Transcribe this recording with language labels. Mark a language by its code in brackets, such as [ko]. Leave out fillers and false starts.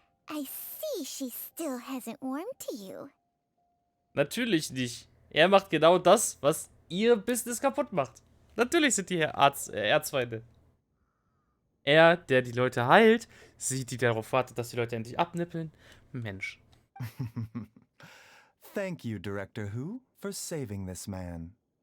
[en] I see she still hasn't warmed to you. [de] Natürlich nicht. Er macht genau das, was ihr Business kaputt macht. Natürlich sind die Erzfeinde. Er, der die Leute heilt, sie, die darauf wartet, dass die Leute endlich abnippeln. Mensch. [en] Thank you, Director Hu, for saving this man.